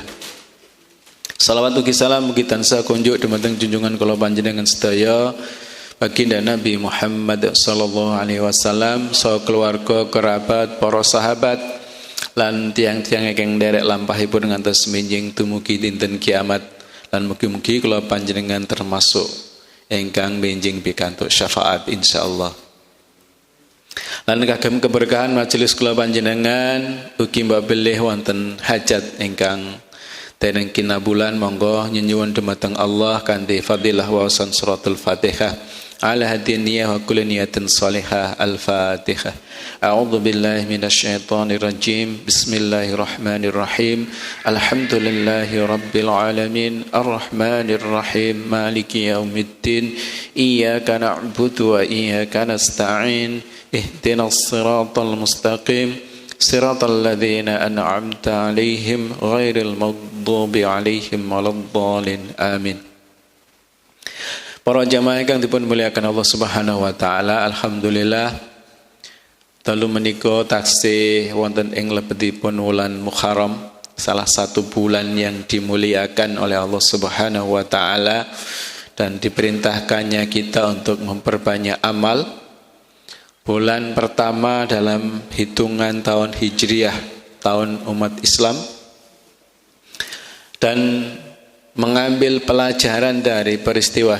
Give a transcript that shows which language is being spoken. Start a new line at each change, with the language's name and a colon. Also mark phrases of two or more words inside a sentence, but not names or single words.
Javanese: Salawat ugi salam mugi tansah kunjuk dumateng junjungan kula panjenengan sedaya baginda Nabi Muhammad
Arabic: صلى الله عليه وسلم,
Javanese: saha keluarga, kerabat, para sahabat lan tiang-tiang ingkang nderek lampahipun ngantos minjing dumugi dinten kiamat, lan mugi-mugi kula panjenengan termasuk ingkang minjing pikantuk syafaat insyaallah. Lan kagem keberkahan majelis kula panjenengan ugi mbabelih wonten hajat ingkang dereng kinabulan, monggo nyuwun dumateng Allah kanthi fadilah wawasan suratul Fatihah
Arabic: على هذه النية وكل نية صالحة.
Javanese: Al-Fatihah.
Arabic: أعوذ بالله من الشيطان الرجيم بسم الله الرحمن الرحيم. الحمد لله رب العالمين الرحمن الرحيم مالك يوم الدين إياك نعبد وإياك نستعين اهدنا الصراط المستقيم صراط الذين أنعمت عليهم غير المغضوب عليهم ولا الضالين.
Javanese: Amin. Para jamaah ingkang dipun muliakan Allah
Arabic: سبحانه وتعالى,
Javanese: alhamdulillah dalu menika taksih wonten ing lebetipun wulan Muharram,
Indonesian: salah satu bulan yang dimuliakan oleh Allah
Arabic: سبحانه وتعالى
Indonesian: dan diperintahkannya kita untuk memperbanyak amal. Bulan pertama dalam hitungan tahun Hijriah, tahun umat Islam, dan mengambil pelajaran dari peristiwa